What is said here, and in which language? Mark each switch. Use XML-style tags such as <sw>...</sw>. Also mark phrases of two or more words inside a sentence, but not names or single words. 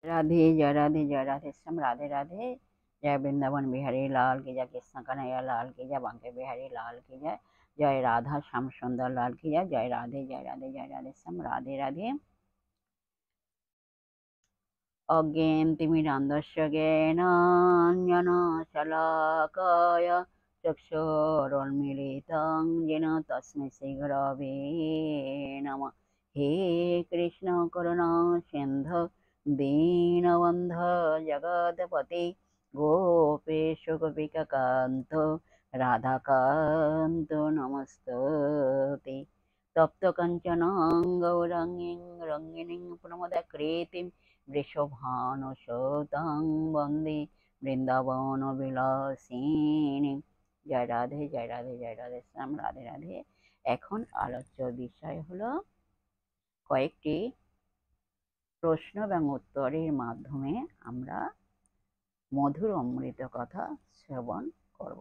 <hi>राधे जय राधे जय राधे श्याम राधे राधे। जय वृंदावन बिहारी लाल की जय, कृष्ण कन्हैया लाल की जय, बांके बिहारी लाल की जय, जय राधा श्याम सुंदर लाल की जय। जय राधे जय राधे जय राधे श्याम राधे राधे।</hi> <sa>अज्ञानतिमिरान्धस्य ज्ञानाञ्जनशलाकया चक्षुरुन्मीलितं येन तस्मै श्रीगुरवे नमः। हे कृष्ण करुणा सिन्धु दीनबन्धु जगत्पते गोपेश गोपिकान्त राधाकान्त नमस्तुते। तप्त कंचन गौरांगीं रंगिणीं प्रमदाकृतिं वृषभानुसुतां वन्दे वृन्दावन विलासिनी।</sa> <bn>জয় রাধে জয় রাধে জয় রাধে শ্যাম রাধে রাধে। এখন আলোচ্য বিষয় হলো কয়েকটি প্রশ্ন এবং উত্তরের মাধ্যমে আমরা মধুর অমৃত কথা শ্রবণ করব।</bn>